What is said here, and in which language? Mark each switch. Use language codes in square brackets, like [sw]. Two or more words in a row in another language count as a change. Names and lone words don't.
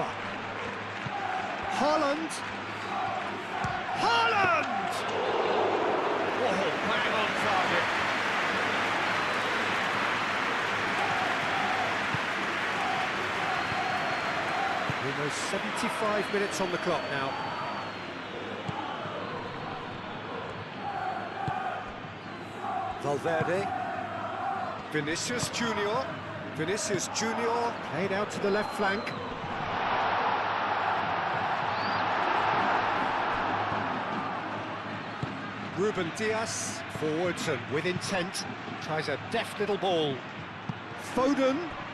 [en] Haaland. Haaland! Whoa, bang on target. Almost 75 minutes on the clock now. Valverde. Vinicius Junior. Vinicius Junior played out to the left flank. Ruben Dias forwards and with intent. Tries a deft little ball. Foden.